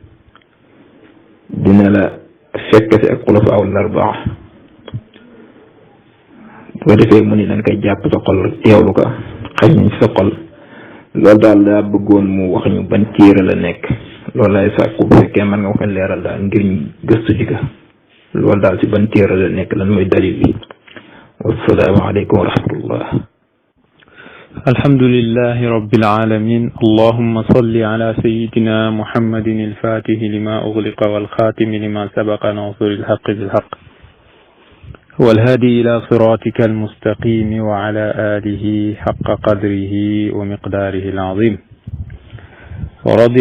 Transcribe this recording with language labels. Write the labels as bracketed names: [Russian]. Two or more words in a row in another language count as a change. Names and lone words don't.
[Wolof] dina la fekk ci ak xulafa aw arbaa bu ko defee mu ni dañ koy jàpp sa xol rek teewlu ko xañ nañ sa xol loolu daal daa bëggoon mu wax ñu ban téere la nekk loolu lay sàkku bu fekkee mën nga wax leeral daal ngir ñu gëstu ji ko loolu daal ci ban téere la nekk lan mooy dalil bi [Arabic] والسلام عليكم ورحمة الله. الحمد لله رب العالمين اللهم صل على سيدنا محمد الفاتح لما أغلق والخاتم لما سبق ناصر الحق بالحق والهادي إلى صراطك المستقيم وعلى آله حق قدره ومقداره العظيم ورضي